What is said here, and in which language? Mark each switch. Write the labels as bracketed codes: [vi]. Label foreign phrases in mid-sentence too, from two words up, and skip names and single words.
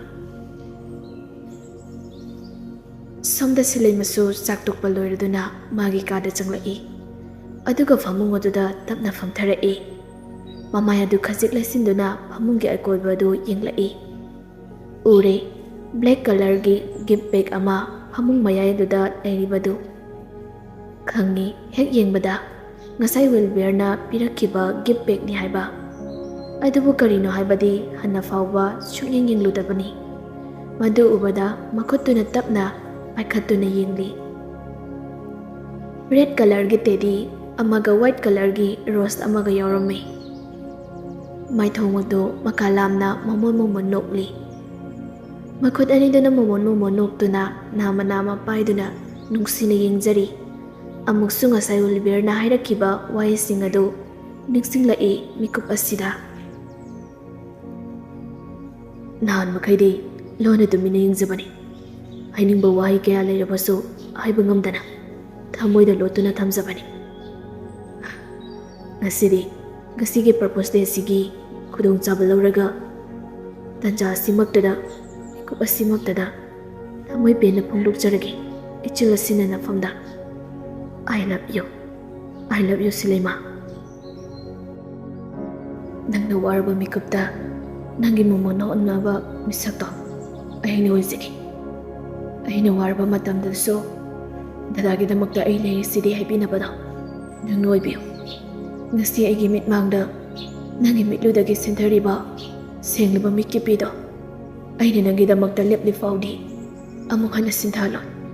[mni] somda silai masu chaktokpa loiraduna magi kada changlai aduga famung aduda tapna famtharai mamai adu khajik laisinduna famunggi akoibadu yenglai ure [en] black color [mni] gi [en] gift bag [mni] ama famung mayai aduda lairibadu khangi hek yengbada ngasai wheelbarrow na pirakhiba [en] gift bag [mni] ni haiba adubu karino haibadi hanna fawba sunyeng yengludabani madu ubada makhutuna tapna paikhatuna yengli [en] red color [mni] gi teddy amaga [en] white color [mni] gi rose amaga yaurame maithongdo makalamna momon nokli makhut aniduna momon noktuna nama paiduna nungsina yengjari amuksu ngasai wheelbarrow na hairakhiba waising adu ningsinglai mikup asida nan makhaidi lona tumina yengjabani hainingba wahi kaya leirabasu haiba ngamdana thamoida lotuna thamjabani ngasigi [en] purpose day [mni] sigi khudong chaba lauraga tanja simaktada mikup asimaktada thamoi pena phongdokjarage ichil asina nafamda [en] I love you [mni] Silema nangna warba mikupta nangi momono onnaba misakto aina oizigi aina warba matamdaso dadagi damakta ai lei sidi haibinabada nang noibiyo ngasi aigi mitmangda nangi mitludagi sentariba senglaba mikipido aina nangi damakta lepli faudi amuk hana sinthalo